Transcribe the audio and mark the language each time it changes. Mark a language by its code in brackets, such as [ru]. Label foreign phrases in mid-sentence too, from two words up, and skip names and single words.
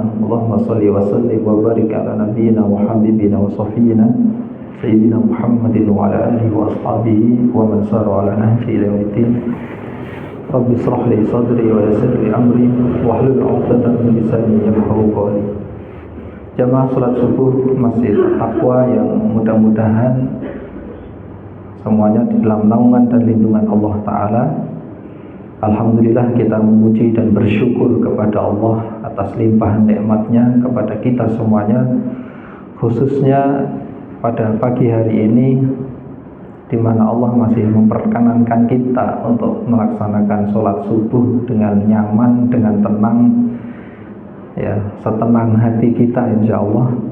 [ar] اللهم صل وسلم وبارك على نبينا وحبيبنا وشفيعنا سيدنا محمد وعلى آله وأصحابه ومن سار على نهج إلى يوم الدين. رب اشرح لي صدري ويسر لي أمري واحلل عقدة من لساني يفقهوا قولي. [id] Jamaah salat subuh Masjid Taqwa yang mudah-mudahan semuanya di dalam naungan dan lindungan Allah Ta'ala. Alhamdulillah kita memuji dan bersyukur kepada Allah atas limpahan nikmatnya kepada kita semuanya, khususnya pada pagi hari ini di mana Allah masih memperkenankan kita untuk melaksanakan sholat subuh dengan nyaman, dengan tenang, ya, setenang hati kita [ar] إن شاء الله.